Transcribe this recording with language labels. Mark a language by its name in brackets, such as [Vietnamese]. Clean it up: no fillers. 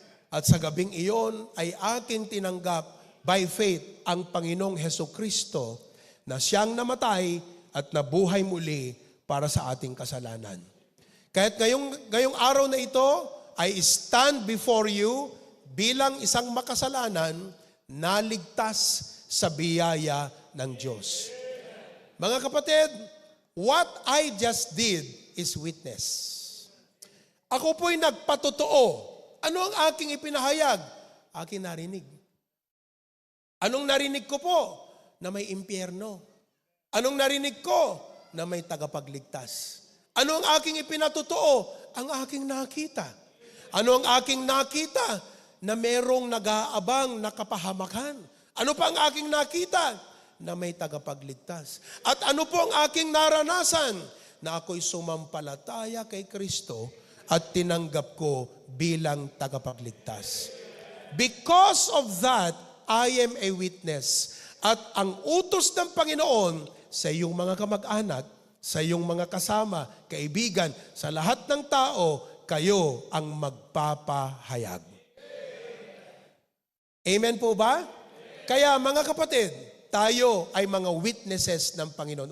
[Filipino] At sa gabing iyon ay aking tinanggap [English] by faith [Filipino] ang Panginoong Hesukristo na siyang namatay at nabuhay muli para sa ating kasalanan. Kaya't ngayong araw na ito, [English] I stand before you [Filipino] bilang isang makasalanan na ligtas sa biyaya ng Diyos. Mga kapatid, [English] what I just did is witness. [Filipino] Ako po'y nagpatotoo. Ano ang aking ipinahayag? Aking narinig. Anong narinig ko po? Na may impyerno. Anong narinig ko? Na may tagapagligtas. Ano ang aking ipinatotoo? Ang aking nakita. Ano ang aking nakita? Na merong nag-aabang na kapahamakan. Ano pa ang aking nakita? Na may tagapagligtas. At ano po ang aking naranasan? Na ako'y sumampalataya kay Kristo at tinanggap ko bilang tagapagligtas. [English] Because of that, I am a witness. [Filipino] At ang utos ng Panginoon sa iyong mga kamag-anak, sa iyong mga kasama, kaibigan, sa lahat ng tao, kayo ang magpapahayag. Amen po ba? Kaya mga kapatid, tayo ay mga witnesses ng Panginoon.